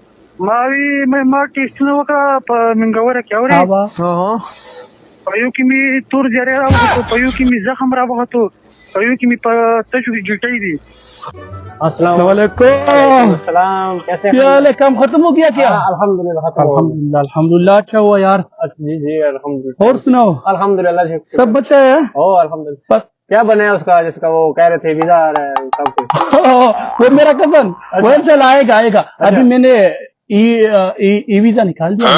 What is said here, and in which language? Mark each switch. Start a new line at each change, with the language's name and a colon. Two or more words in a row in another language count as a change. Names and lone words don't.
Pashto: ما ټیسټونه وکړه په منګوره کې اورې په یو کې مې تور جری راوغوښتو په یو کې مې زخم راوغوښتو په یو کې مې په تشو کې ګیټۍ دي.
Arabic: السلام علیکم.
Urdu: السلام. کیسے کیا حال ہے؟ کام ختم ہو گیا کیا؟ الحمدللہ ختم. الحمدللہ اچھا ہوا یار. جی جی الحمدللہ. اور سناؤ
Arabic: الحمدللہ
Urdu: سب بچہ ہے؟
Arabic: الحمدللہ.
Urdu: بس کیا بنا ہے اس کا جس کا وہ کہہ رہے تھے ویزا آ رہا ہے سب کچھ؟ وہ میرا کزن وہ چل آئے گا ابھی میں نے ای ویزا نکال دیا